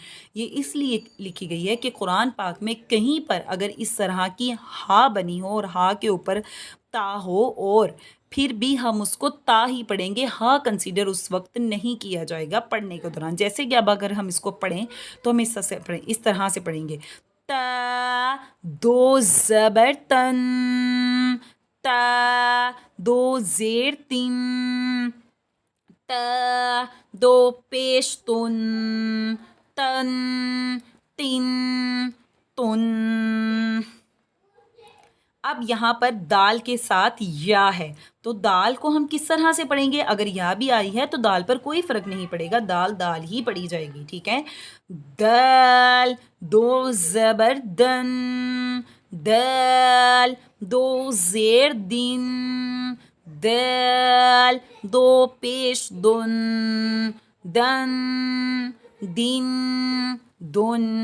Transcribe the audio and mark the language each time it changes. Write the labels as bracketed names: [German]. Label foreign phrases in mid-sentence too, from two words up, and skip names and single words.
[Urdu] یہ اس لیے لکھی گئی ہے کہ قرآن پاک میں کہیں پر اگر اس طرح کی ہا بنی ہو اور ہا کے اوپر تا ہو اور پھر بھی ہم اس کو تا ہی پڑھیں گے، ہا کنسیڈر اس وقت نہیں کیا جائے گا پڑھنے کے دوران. جیسے کہ اب اگر ہم اس کو پڑھیں تو ہم اس طرح سے پڑھیں گے. تا، دو زبر تن، تا، دو زیر تن، تا، دو پیش تن، تن، تن، تن. اب یہاں پر دال کے ساتھ یا ہے تو دال کو ہم کس طرح سے پڑھیں گے؟ اگر یا بھی آئی ہے تو دال پر کوئی فرق نہیں پڑے گا، دال دال ہی پڑھی جائے گی، ٹھیک ہے. دال، دو زبر دن، دال، دو زیر دن، دال، دو پیش دن، دن، دن، دن.